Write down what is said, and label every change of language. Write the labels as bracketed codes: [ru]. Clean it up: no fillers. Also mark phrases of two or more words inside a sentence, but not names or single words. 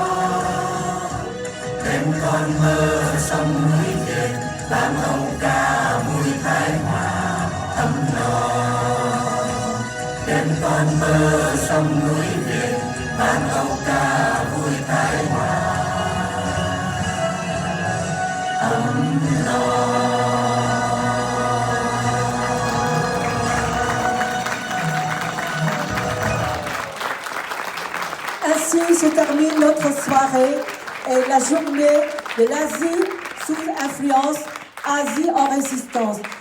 [vi] Đêm con mơ sông núi Việt, vang âu ca vui thái hòa ấm no. Đêm con mơ sông núi Việt, vang âu ca vui thái hòa ấm no. [fr] Ainsi se termine notre soirée et la journée de l'Asie sous influence, Asie en résistance.